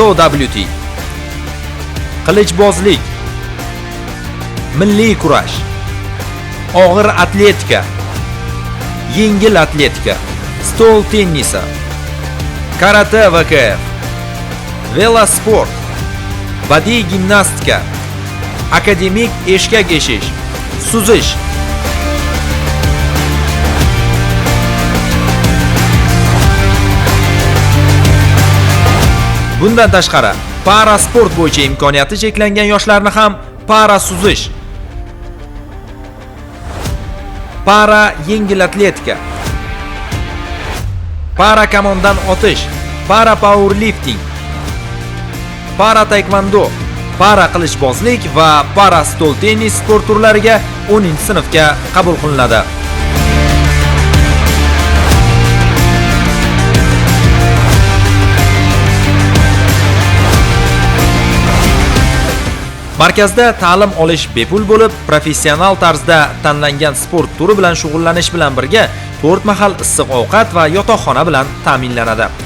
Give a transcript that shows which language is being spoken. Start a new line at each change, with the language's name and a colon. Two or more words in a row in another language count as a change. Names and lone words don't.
Uzbek: WT, qilichbozlik, milliy kurash, og'ir atletika, yengil atletika, stol tennisi, karate VKF, velosport, badiiy gimnastika, akademik eshkak eshish, suzish. Bundan tashqari, para sport bo'yicha imkoniyati cheklangan yoshlarni ham para suzish, para yengil atletika, para kamondan otish, para powerlifting, para taekwondo, para qilichbozlik va para stol tennis sport turlariga 10-sinfga qabul qilinadi. Markazda ta'lim olish bepul bo'lib, professional tarzda tanlangan sport turi bilan shug'ullanish bilan birga 4 mahal issiq ovqat va yotoqxona bilan ta'minlanadi.